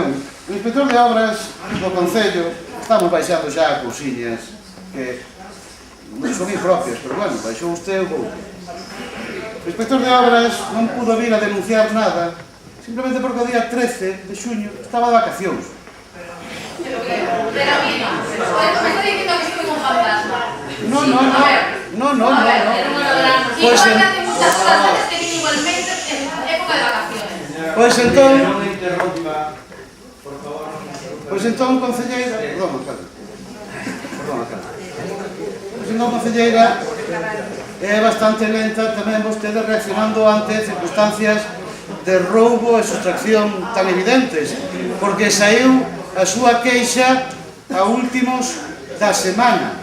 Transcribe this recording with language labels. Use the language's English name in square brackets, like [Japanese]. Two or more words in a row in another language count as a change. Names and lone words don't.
[Galician] O inspector de obras do Concello, estamos baixando xa cousiñas que non son impropias, pero bueno, baixou usted o vou. O inspector de obras non pudo vir a denunciar nada, simplemente porque o día 13 de xuño estaba de vacacións. Pero que, pero mira, [Spanish] me está diciendo que estoy con fantasma. No. A ver, igual que hace muchas cosas que viene igualmente en época de vacaciones. [Galician] Pois entón... Non interrompa, por favor. Pois entón, concelleira... Perdón, alcalde. Pois entón, concelleira, é bastante lenta tamén vostede reaccionando ante circunstancias de roubo e sustracción tan evidentes, porque saiu a súa queixa a últimos da semana.